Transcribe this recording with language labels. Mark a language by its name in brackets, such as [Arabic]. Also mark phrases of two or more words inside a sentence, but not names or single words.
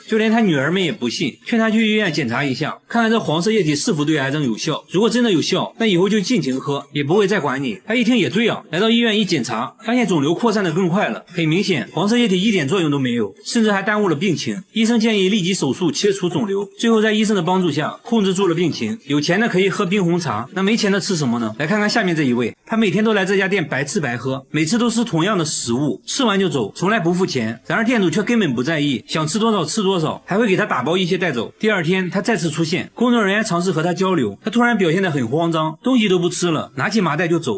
[Chinese] 就連他女兒們也不信，勸他去醫院檢查一下，看看這黃色液體是否對癌症有效。如果真的有效， 效，那以後就盡情喝，也不會再管你。他一聽也對啊，來到醫院一檢查，發現腫瘤擴散得更快了，很明顯黃色液體一點作用都沒有，甚至還耽誤了病情。醫生建議立即手術切除腫瘤，最後在醫生的幫助下控制住了病情。有錢的可以喝冰紅茶，那沒錢的吃什麼呢？來看看下面這一位，他每天都來這家店白吃白喝，每次都吃同樣的食物，吃完就走，從來不付錢。然而店主卻根本不在意，想吃多少吃多少，還會給他打包一些帶走。第二天他再次出現，工作人員嘗試和他交流，他突然表現得很慌張，東西都不吃了，拿起麻袋就走。